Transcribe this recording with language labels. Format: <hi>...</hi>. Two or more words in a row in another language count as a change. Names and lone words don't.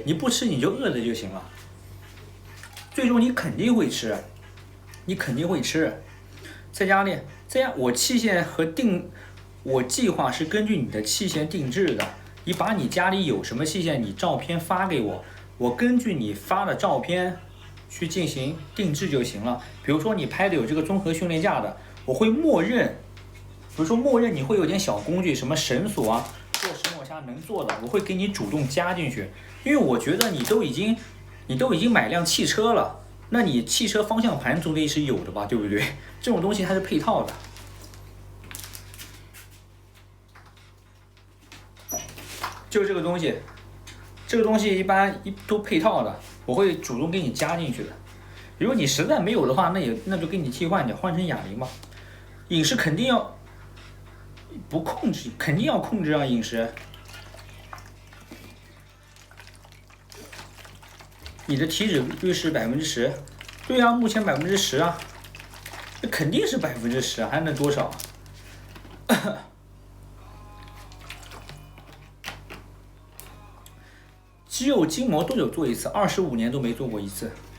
<zh>你不吃你就餓着就行了。最終你肯定會吃，在家裡，我計劃是根據你的器械定制的。你把你家裡有什麼器械，你照片發給我，我根據你發的照片去進行定制就行了。比如說你拍的有這個綜合訓練架的，我會默認，比如說默認你會有點小工具，什麼繩索啊， 做石抹痧能做的，我會給你主動加進去，因為我覺得你都已經買輛汽車了，那你汽車方向盤總得是有的吧，對不對？這種東西它是配套的。就這個東西，這個東西一般都配套的，我會主動給你加進去的。如果你實在沒有的話，那就給你替換掉，換成啞鈴吧。飲食肯定要不控制，肯定要控制啊，飲食。你的体脂率是10%，对啊，目前10%啊，那肯定是10%啊，還能多少？肌肉筋膜多久做一次？25年都沒做過一次。</zh>